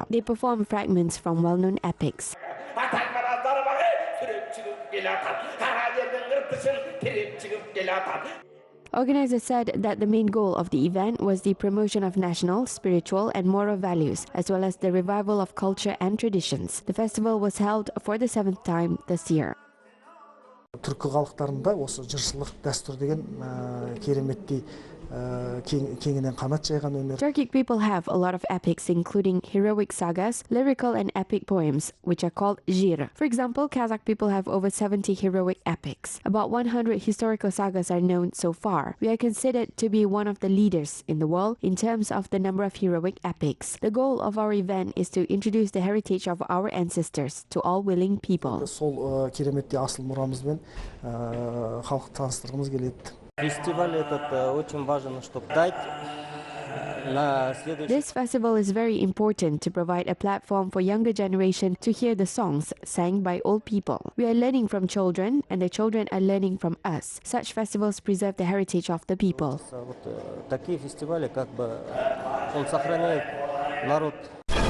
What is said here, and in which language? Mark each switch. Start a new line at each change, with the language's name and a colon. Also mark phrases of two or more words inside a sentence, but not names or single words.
English: They performed fragments from well-known epics. Organizers said that the main goal of the event was the promotion of national, spiritual, and moral values, as well as the revival of culture and traditions. The festival was held for the 7th time this year.
Kazakh: Түркі халықтарында осы жыршылық дәстүр деген кереметтей кеңінен қанат жайған өнер.
English: Turkic people have a lot of epics, including heroic sagas, lyrical and epic poems, which are called jir. For example, Kazakh people have over 70 heroic epics. About 100 historical sagas are known so far. We are considered to be one of the leaders in the world in terms of the number of heroic epics. The goal of our event is to introduce the heritage of our ancestors to all willing people.
Kazakh: Сол кереметтей асыл мұрамызбен халықты таныстырғымыз келеді.
Russian: Фестиваль этот очень важен, чтобы дать на следующий.
English: This festival is very important to provide a platform for younger generation to hear the songs sang by old people. We are learning from children, and the children are learning from us. Such festivals preserve the heritage of the people.
Russian: Вот такие фестивали, как бы, он сохраняет народ.